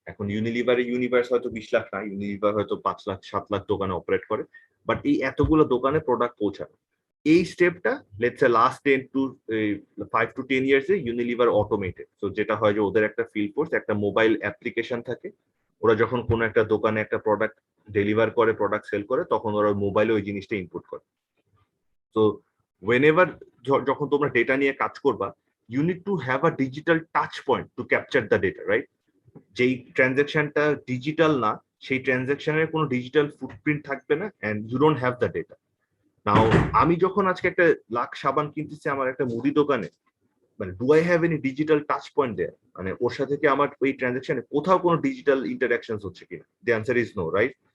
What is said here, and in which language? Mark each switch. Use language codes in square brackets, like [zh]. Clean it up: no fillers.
[bn] এখন ইউনিভার্স হয়তো 20 লাখ না, ইউনিলিভার হয়তো 5 লাখ 7 লাখ দোকানে অপারেট করে, বাট এই এতগুলো দোকানে প্রোডাক্ট পৌঁছায়, এই স্টেপটা let's say last 5 to 10 years A Unilever automated. তো যেটা হয় যে ওদের একটা ফিল্ড ফোর্স, একটা মোবাইল অ্যাপ্লিকেশন থাকে, ওরা যখন কোনো একটা দোকানে একটা প্রোডাক্ট ডেলিভার করে, প্রোডাক্ট সেল করে, তখন ওরা মোবাইলে ওই জিনিসটা ইনপুট করে। [en] তো whenever [bn] যখন তোমরা ডেটা নিয়ে কাজ করবা, [en] you need to have a digital touch point to capture the data, right? [bn] যেই ট্রানজাকশনটা ডিজিটাল না, সেই ট্রানজাকশনের কোনো ডিজিটাল ফুটপ্রিন্ট থাকবে না, [en] and you don't have the data. Now [bn] আমি যখন আজকে একটা লাক্স সাবান কিনতেছি আমার একটা মুদি দোকানে, মানে [en] Do I have any digital touch point there? [bn] মানে ওর সাথে কি আমার ওই ট্রানজাকশনে কোথাও কোনো ডিজিটাল ইন্টারাকশনস হচ্ছে কিনা? [en] The answer is no, right?